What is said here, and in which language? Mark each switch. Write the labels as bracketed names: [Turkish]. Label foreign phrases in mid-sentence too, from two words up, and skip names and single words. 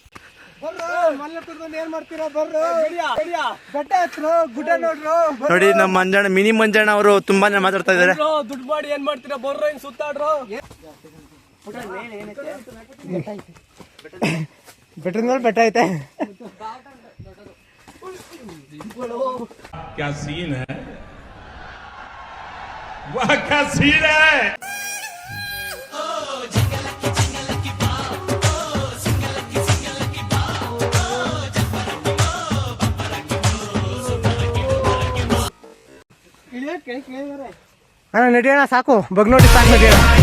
[Kannada] ಏನ್ ಮಾಡ್ತೀರಾ? ಬರ್ರು ಬೆಟ್ಟ ಹತ್ರು, ಗುಡ್ಡ ನೋಡ್ರು. ನೋಡಿ ನಮ್ಮ ಮಂಜಣ್ಣ, ಮಿನಿ ಮಂಜಣ್ಣ ಅವರು ತುಂಬಾನೇ ಮಾತಾಡ್ತಾ ಇದ್ದಾರೆ. ದುಡ್ಡು ಮಾಡಿ ಏನ್ ಮಾಡ್ತೀರಾ? ಬರ್ರೋ ಹಿಂಗ್ ಸುತ್ತಾಡ್ರು. ಬೆಟ್ಟದ ಮೇಲೆ ಬೆಟ್ಟ ಐತೆ. [Hindi] क्या सीन है, वाह क्या सीन है. [Kannada] ಅಣ್ಣ ನಡಿಯೋಣ, ಸಾಕು ಬಗ್ ನೋಡಿ, ಸಾಕು ನಡಿಯೋಣ.